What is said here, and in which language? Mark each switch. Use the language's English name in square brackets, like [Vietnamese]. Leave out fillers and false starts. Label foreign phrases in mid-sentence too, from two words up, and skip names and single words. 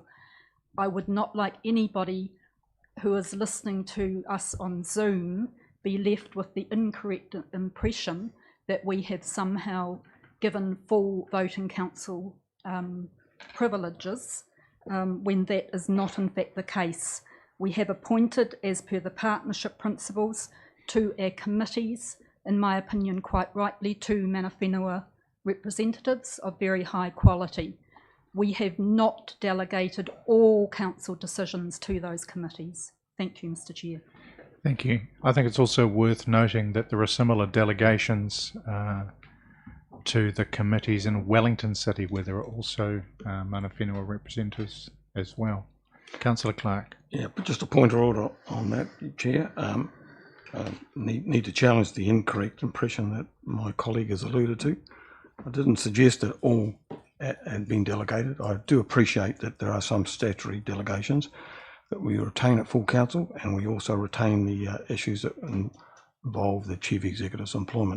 [English] I would not like anybody who is listening to us on Zoom be left with the incorrect impression that we have somehow given full voting council privileges when that is not in fact the case. We have appointed, as per the partnership principles, to our committees, in my opinion quite rightly, 2 [Māori] mana whenua [English] representatives of very high quality. We have not delegated all council decisions to those committees. Thank you, Mr. Chair. Thank you. I think it's also worth noting that there are similar delegations to the committees in Wellington City, where there are also [Māori] mana whenua [English] representatives as well. Councillor Clark. Yeah, but just a point of order on that, Chair. Need to challenge the incorrect impression that my colleague has alluded to. I didn't suggest that all had been delegated. I do appreciate that there are some statutory delegations that we retain at full council, and we also retain the issues that involve the chief executive's employment.